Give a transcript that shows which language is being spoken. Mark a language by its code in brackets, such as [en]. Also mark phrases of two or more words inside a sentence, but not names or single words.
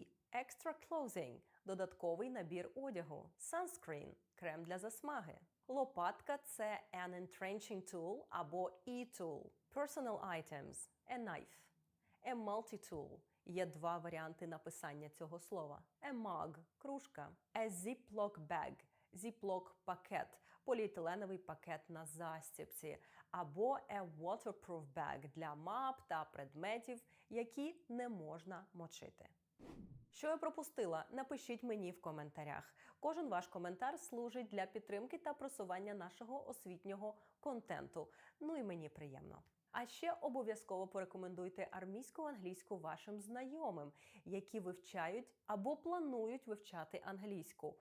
[en] Extra clothing – [uk] додатковий набір одягу. Sunscreen – крем для засмаги. Лопатка – це [en] an entrenching tool [uk] або e-tool. [en] Personal items – a knife. A multi-tool – [uk] є два варіанти написання цього слова. [en] A mug [uk] – кружка. [en] A ziploc bag [uk] – ziploc пакет, поліетиленовий пакет на застібці. [en] Або a waterproof bag – [uk] для мап та предметів, які не можна мочити. Що я пропустила? Напишіть мені в коментарях. Кожен ваш коментар служить для підтримки та просування нашого освітнього контенту. Ну і мені приємно. А ще обов'язково порекомендуйте армійську англійську вашим знайомим, які вивчають або планують вивчати англійську.